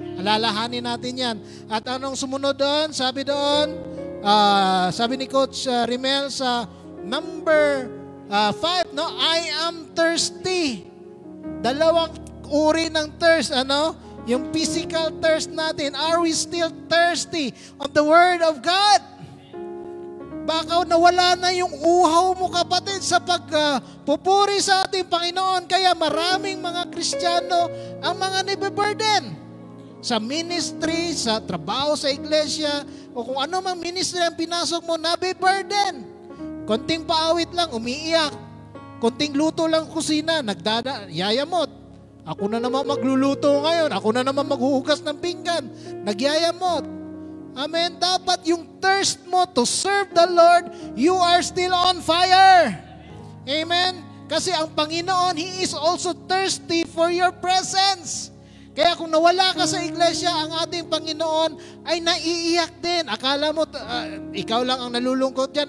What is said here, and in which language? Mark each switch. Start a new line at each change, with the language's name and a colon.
Filipino: Alalahanin natin yan. At anong sumunod doon? Sabi doon, sabi ni Coach Rimel sa number 5,
English: I am thirsty.
Filipino: Dalawang uri ng thirst, yung physical thirst natin.
English: Are we still thirsty of the Word of God?
Filipino: Baka nawala na yung uhaw mo kapatid sa pagpupuri sa ating Panginoon. Kaya maraming mga Kristiyano ang mga nabiburden sa ministry, sa trabaho sa iglesia, o kung ano mang ministry ang pinasok mo, nabiburden. Konting paawit lang, umiiyak. Konting luto lang kusina, yayamot. Ako na naman magluluto ngayon. Ako na naman maghuhugas ng pinggan. Nagyayamot. Amen. Dapat yung thirst mo
English: to serve the Lord, you are still on fire. Amen.
Filipino: Kasi ang Panginoon,
English: He is also thirsty for your presence.
Filipino: Kaya kung nawala ka sa iglesia, ang ating Panginoon ay naiiyak din. Akala mo, ikaw lang ang nalulungkot dyan.